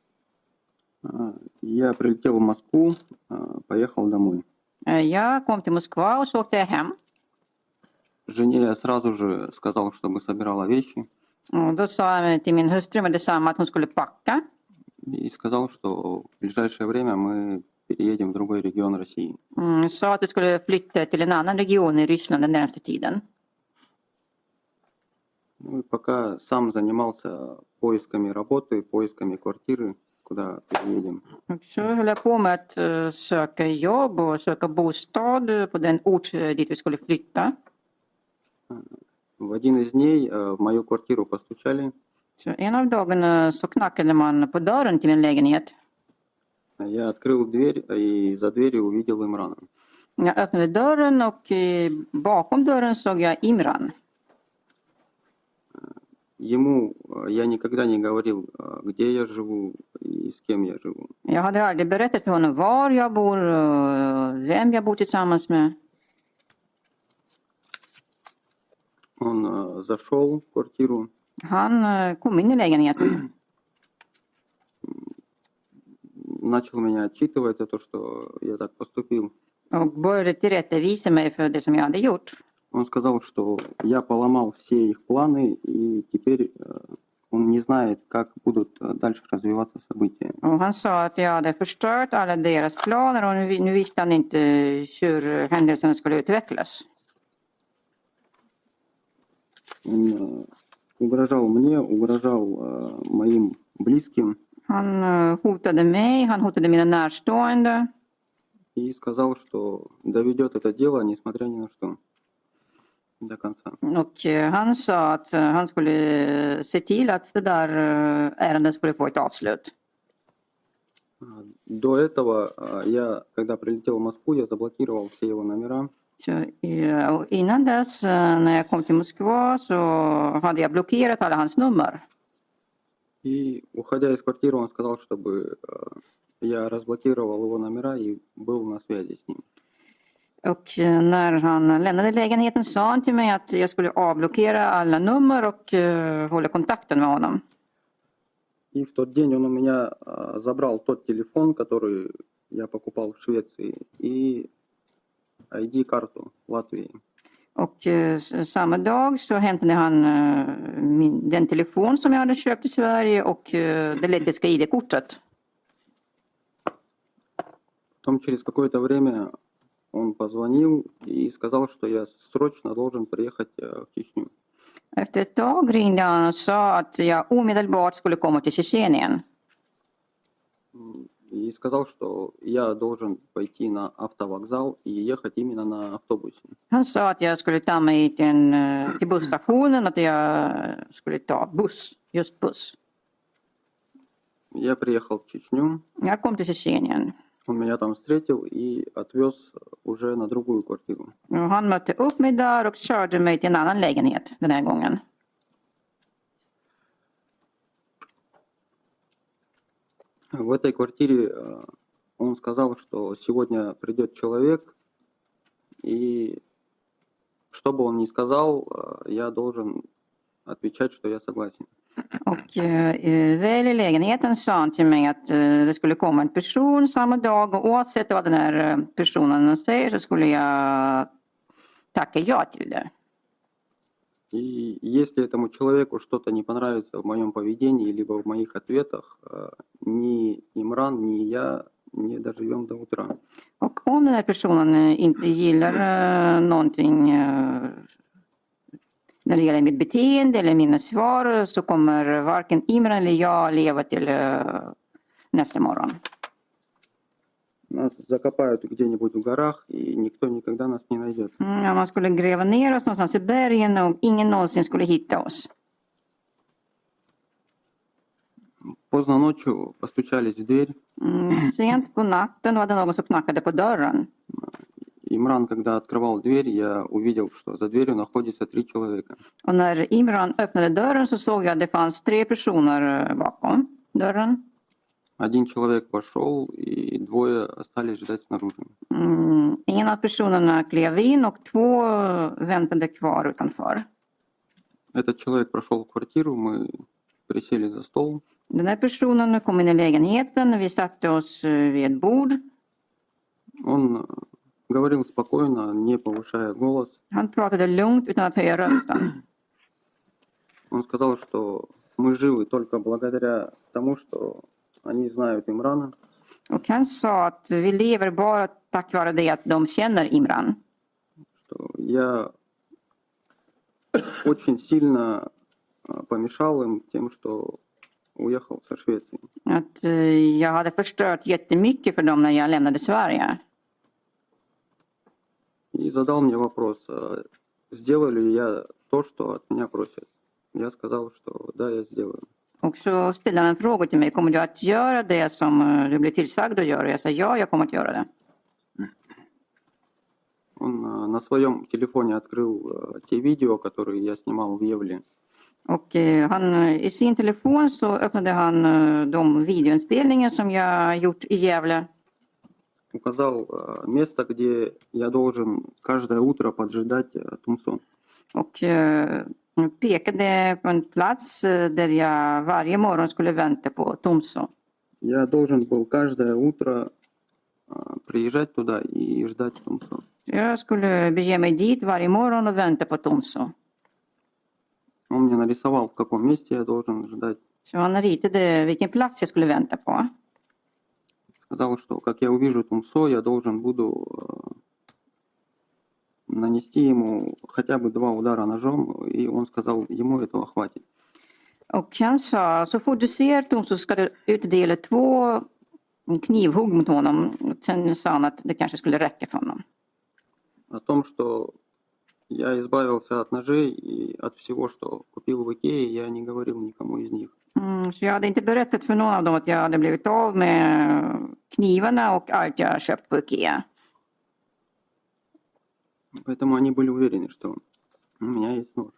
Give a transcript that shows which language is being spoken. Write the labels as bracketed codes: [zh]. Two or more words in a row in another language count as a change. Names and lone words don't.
[ru] Я прилетел в Москву, поехал домой. [sv] Jag kom till Moskva och så åkte jag hem. [ru] Жене я сразу же сказал, чтобы собирала вещи, [sv] Och då sa jag till min hustru med detsamma att hon skulle packa. [ru] и сказал, что в ближайшее время мы переедем в другой регион России. [sv] Sa att du skulle flytta till en annan region i Ryssland den närmaste tiden. [ru] Ну и пока сам занимался поисками работы, поисками квартиры, куда переедем. [sv] Och så höll jag på med att söka jobb och söka bostad på den ort dit vi skulle flytta. [ru] В один из дней в мою квартиру постучали. [sv] Så en av dagarna så knackade man på dörren till min lägenhet. [ru] Я открыл дверь и за дверью увидел Имрана. [sv] Jag öppnade dörren och bakom dörren såg jag Imran. [ru] Ему я никогда не говорил, где я живу и с кем я живу. [sv] Jag hade aldrig berättat för honom var jag bor och vem jag bor tillsammans med. [ru] Он зашел в квартиру, [sv] Han kom in i lägenheten. [ru] начал меня отчитывать за то, что я так поступил. [sv] Och började tillrättavisa mig för det som jag hade gjort. [ru] Он сказал, что я поломал все их планы, и теперь он не знает, как будут дальше развиваться события. [sv] Och han sa att jag hade förstört alla deras planer och nu visste han inte hur händelserna skulle utvecklas. [ru] Он угрожал мне, угрожал моим близким [sv] Han hotade mig, han hotade mina närstående. [ru] и сказал, что доведет это дело, несмотря ни на что, до конца. [sv] Och han sa att han skulle se till att det där ärendet skulle få ett avslut. [ru] До этого я, когда прилетел в Москву, я заблокировал все его номера. [sv] Så, och innan dess, när jag kom till Moskva, så hade jag blockerat alla hans nummer. [ru] И, уходя из квартиры, он сказал, чтобы я разблокировал его номера и был на связи с ним. [sv] Och när han lämnade lägenheten sa han till mig att jag skulle avblockera alla nummer och hålla kontakten med honom. [ru] И в тот день он у меня забрал тот телефон, который я покупал в Швеции, и ID-карту Латвии. [sv] Och samma dag så hämtade han den telefon som jag hade köpt i Sverige och det lettiska ID-kortet. [ru] Потом через какое-то время он позвонил и сказал, что я срочно должен приехать в Чечню. [sv] Efter ett tag ringde han och sa att jag omedelbart skulle komma till Tjetjenien. [ru] И сказал, что я должен пойти на автовокзал и ехать именно на автобусе. [sv] Han sa att jag skulle ta mig till busstationen och att jag skulle ta buss, just buss. [ru] Я приехал в Чечню, [sv] Jag kom till Tjetjenien. [ru] он меня там встретил и отвез уже на другую квартиру. [sv] Och han mötte upp mig där och körde mig till en annan lägenhet den här gången. [ru] В этой квартире он сказал, что сегодня придет человек, и что бы он ни сказал, я должен отвечать, что я согласен. [sv] Och väl i lägenheten sa han till mig att det skulle komma en person samma dag och oavsett vad den här personen säger så skulle jag tacka ja till det. [ru] И если этому человеку что-то не понравится в моем поведении либо в моих ответах, ни Имран, ни я не доживем до утра. [sv] Och om den här personen inte gillar någonting när det gäller mitt beteende eller mina svar så kommer varken Imran eller jag leva till nästa morgon. [ru] Нас закопают где-нибудь в горах, и никто никогда нас не найдет. [sv] Ja, man skulle gräva ner oss någonstans i bergen och ingen någonsin skulle hitta oss. [ru] Поздно ночью постучались в дверь. [sv] Sent på natten var det någon som knackade på dörren. [ru] Имран, когда открывал дверь, я увидел, что за дверью находится 3 человека. [sv] Och när Imran öppnade dörren så såg jag att det fanns 3 personer bakom dörren. [ru] Один человек пошел, и 2 остались ждать снаружи. [sv] En av personerna klev in och 2 väntade kvar utanför. [ru] Этот человек прошел в квартиру, мы присели за стол. [sv] Den här personen kom in i lägenheten, vi satte oss vid ett bord. [ru] Он говорил спокойно, не повышая голос. [sv] Han pratade lugnt utan att höja rösten. [ru] Он сказал, что мы живы только благодаря тому, что они знают Имрана. [sv] Och han sa att vi lever bara tack vare det att de känner Imran. [ru] Что я очень сильно помешал им тем, что уехал со Швеции. [sv] Att jag hade förstört jättemycket för dem när jag lämnade Sverige. [ru] И задал мне вопрос, сделаю ли я то, что от меня просят. Я сказал, что да, я сделаю. [sv] Och så ställde han en fråga till mig. Kommer du att göra det som du blir tillsagd att göra? Jag sa ja, jag kommer att göra det. [ru] Он на своем телефоне открыл те видео, которые я снимал в Евле. [sv] Och i sin telefon så öppnade han de videoinspelningar som jag gjort i Gävle. [ru] Указал место, где я должен каждое утро поджидать Тумсо. [sv] Och pekade på en plats där jag varje morgon skulle vänta på Tomso. [ru] Я должен был каждое утро приезжать туда и ждать Тумсо. [sv] Jag skulle bege mig dit varje morgon och vänta på Tomso. [ru] Он мне нарисовал, в каком месте я должен ждать. [sv] Så han ritade vilken plats jag skulle vänta på. [ru] Сказал, что как я увижу Тумсо, я должен буду нанести ему хотя бы 2 удара ножом, и он сказал, ему этого хватит. [sv] Och han sa, så fort du ser Tom så ska du utdela 2 knivhugg mot honom. Sen sa han att det kanske skulle räcka för honom. [ru] О том, что я избавился от ножей и от всего, что купил в Икее, я не говорил никому из них. [sv] Så jag hade inte berättat för någon av dem att jag hade blivit av med knivarna och allt jag köpt på Ikea. [ru] Поэтому они были уверены, что у меня есть нож.